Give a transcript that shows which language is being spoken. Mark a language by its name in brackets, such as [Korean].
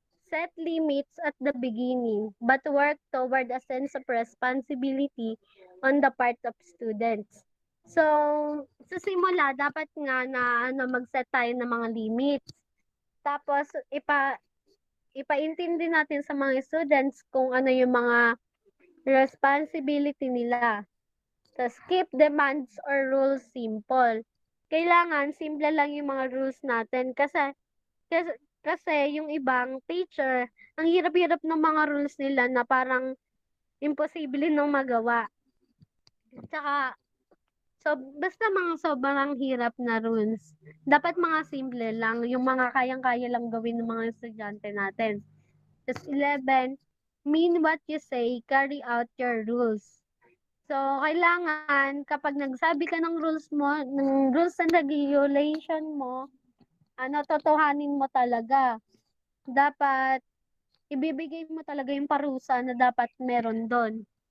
[English] Set limits at the beginning, but work toward a sense of responsibility on the part of students. [Filipino] So, sa simula, dapat nga na mag-set tayo ng mga limits. Tapos, ipaintindi natin sa mga students kung ano yung mga responsibility nila. Tapos, [English] keep demands or rules simple. [Filipino] Kailangan, simple lang yung mga rules natin kasi yung ibang teacher, ang hirap-hirap ng mga rules nila na parang imposible nang magawa. Tsaka, basta mga sobrang hirap na rules. Dapat mga simple lang, yung mga kayang-kaya lang gawin ng mga estudyante natin. Tapos [English] 11, mean what you say, carry out your rules. [Filipino] So, kailangan, kapag nagsabi ka ng rules and regulation mo, totohanin mo talaga. Dapat, ibibigay mo talaga yung parusa na dapat meron doon.